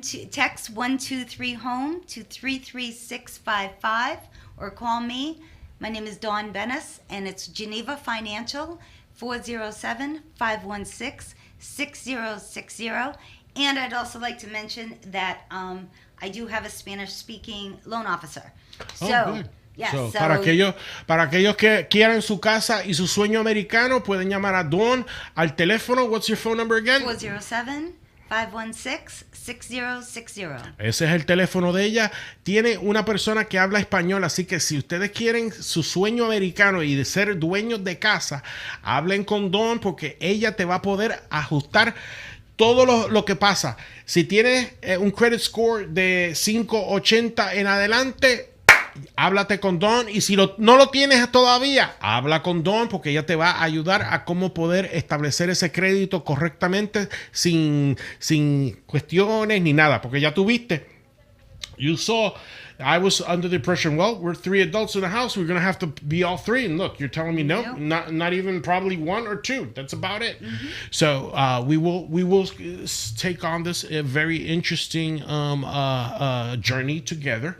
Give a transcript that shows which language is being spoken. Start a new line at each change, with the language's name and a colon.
English: Text 123-HOME to 33655. Or call me. My name is Dawn Bennis, and it's Geneva Financial, 407-516-6060. And I'd also like to mention that I do have a Spanish-speaking loan officer. Good.
Spanish: Yeah, para aquellos que quieran su casa y su sueño americano, pueden llamar a Dawn al teléfono.
English: What's your phone number again? 407 516-6060.
Spanish: Ese es el teléfono de ella. Tiene una persona que habla español, así que si ustedes quieren su sueño americano y de ser dueños de casa, hablen con Dawn porque ella te va a poder ajustar todo lo que pasa. Si tienes un credit score de 580 en adelante, háblate con Dawn. Y si no lo tienes todavía, habla con Dawn porque ella te va a ayudar a cómo poder establecer ese crédito correctamente sin cuestiones ni nada. Porque ya tuviste.
English: You saw, I was under the impression, well, we're 3 adults in the house. We're going to have to be all 3. And look, you're telling me no, not even probably 1 or 2. That's about it. Mm-hmm. So we will take on this very interesting journey together.